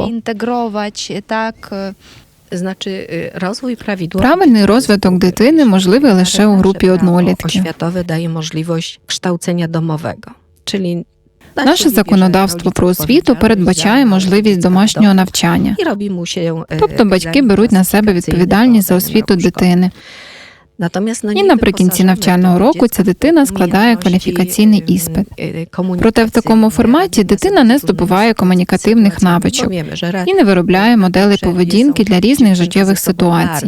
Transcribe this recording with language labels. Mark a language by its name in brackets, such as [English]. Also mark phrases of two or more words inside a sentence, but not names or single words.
[Ukrainian] Інтегрувати, так. Правильний розвиток дитини можливий лише у групі однолітків. [Polish] Oświatowe daje możliwość kształcenia domowego, czyli [Ukrainian] Наше законодавство про освіту передбачає можливість домашнього навчання. Тобто батьки беруть на себе відповідальність за освіту дитини. І наприкінці навчального року ця дитина складає кваліфікаційний іспит. Проте в такому форматі дитина не здобуває комунікативних навичок і не виробляє моделей поведінки для різних життєвих ситуацій.